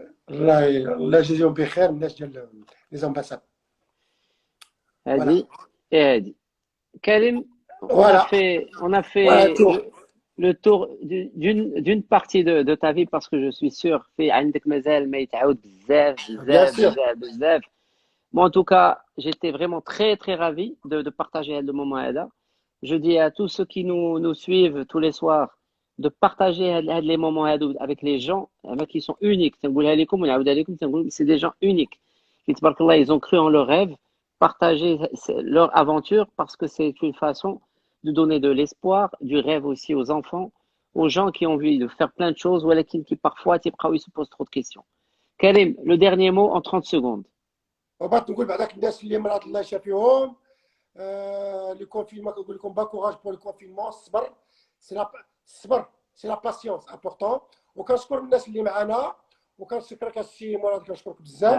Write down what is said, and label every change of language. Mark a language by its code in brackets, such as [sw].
[ar] الله يجزيهم بخير الناس ديال لي زامباساد. هادي هادي كريم. [fr] On a fait le tour d'une partie de ta vie, parce que je suis sûr [ar] في عندك مازال ما يتعاود بزاف. [fr] Moi, en tout cas, j'étais vraiment très, très ravi de partager le moment là. Je dis à tous ceux qui nous suivent tous les soirs de partager les moments avec les gens qui sont uniques. C'est des gens uniques. Ils ont cru en leur rêve, partager leur aventure, parce que c'est une façon de donner de l'espoir, du rêve aussi aux enfants, aux gens qui ont envie de faire plein de choses, ou qui parfois ils se posent trop de questions. Karim, le dernier mot en 30 secondes. [ar] وبغيت نقول بعداك الناس اللي مرات الله يشافيهم. لو كونفينمون كنقول لكم با كوراج بور لو كونفينمون. الصبر سي لا باسيونس امبورطون. وكنشكر الناس اللي معنا، وكنشكرك السي مراد، كنشكرك بزاف.